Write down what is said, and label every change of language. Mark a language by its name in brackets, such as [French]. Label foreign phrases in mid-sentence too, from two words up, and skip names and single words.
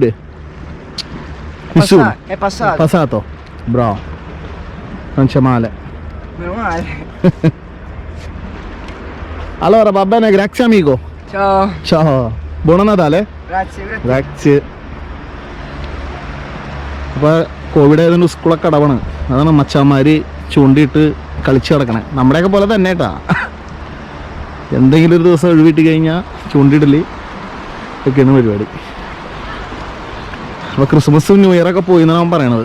[Italian] Nessuno. È passato. È passato. Bravo. Non c'è male. Meno male. Allora va bene, grazie amico. Ciao. Ciao. Buon Natale. Grazie, grazie. Grazie. [Malayalam] അപ്പോൾ കോവിഡ് ആയതുകൊണ്ട് സ്കൂളൊക്കെ അടവാണ്. അതാണ് മച്ചാന്മാർ ചൂണ്ടിയിട്ട് കളിച്ച് കിടക്കണേ. നമ്മുടെയൊക്കെ പോലെ തന്നെ കേട്ടാ. എന്തെങ്കിലും ഒരു ദിവസം ഒഴിവിട്ട് കഴിഞ്ഞാൽ ചൂണ്ടിയിടല് ഒക്കെയാണ് പരിപാടി. അപ്പോൾ ക്രിസ്മസും [English] New Yearഒക്കെ [Malayalam] പോയി എന്നാണ് അവൻ പറയണത്.